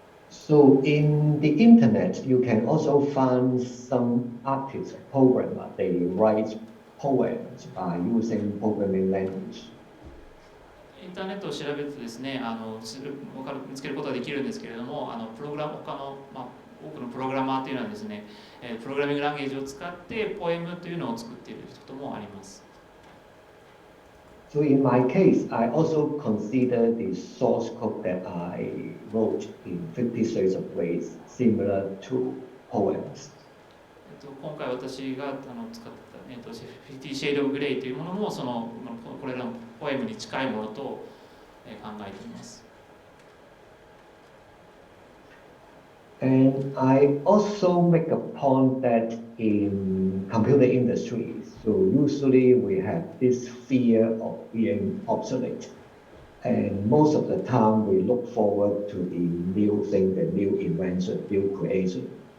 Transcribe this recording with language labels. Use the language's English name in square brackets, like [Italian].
[English] So in the internet, you can also find some artists, programmers, they write poems by using programming language. [Japanese] インターネットを調べるとですね、見つけることができるんですけれども、他の、多くのプログラマーというのはですね、プログラミングランゲージを使ってポエムというのを作っていることもあります。 [English] So in my case, I also consider the source code that I wrote in 50 Shades of Grey similar to poems. [Japanese] 今回私が使った50 Shades of Grey というものもこれらのポエムに近いものと考えています。 [English] And I also make a point that in computer industry, so usually we have this fear of being obsolete. And most of the time we look forward to the new thing, the new invention, new creation.